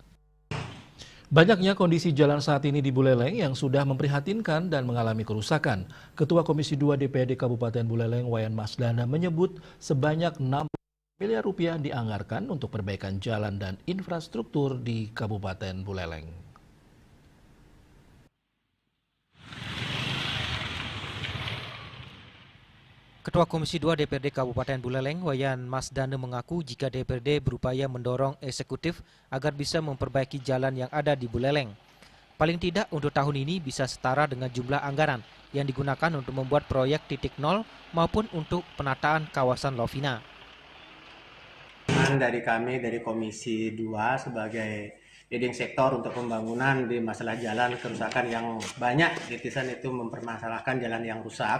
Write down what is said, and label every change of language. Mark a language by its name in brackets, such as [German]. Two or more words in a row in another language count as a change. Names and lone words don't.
[Indonesian] Banyaknya kondisi jalan saat ini di Buleleng yang sudah memprihatinkan dan mengalami kerusakan. Ketua Komisi 2 DPRD Kabupaten Buleleng, Wayan Masdana, menyebut sebanyak 6 miliar rupiah dianggarkan untuk perbaikan jalan dan infrastruktur di Kabupaten Buleleng. Ketua Komisi 2 DPRD Kabupaten Buleleng, Wayan Masdana, mengaku jika DPRD berupaya mendorong eksekutif agar bisa memperbaiki jalan yang ada di Buleleng. Paling tidak untuk tahun ini bisa setara dengan jumlah anggaran yang digunakan untuk membuat proyek titik nol maupun untuk penataan kawasan Lovina. Dari kami dari Komisi 2 sebagai [English] leading sektor [Indonesian] untuk pembangunan di masalah jalan kerusakan yang banyak, netizen itu mempermasalahkan jalan yang rusak.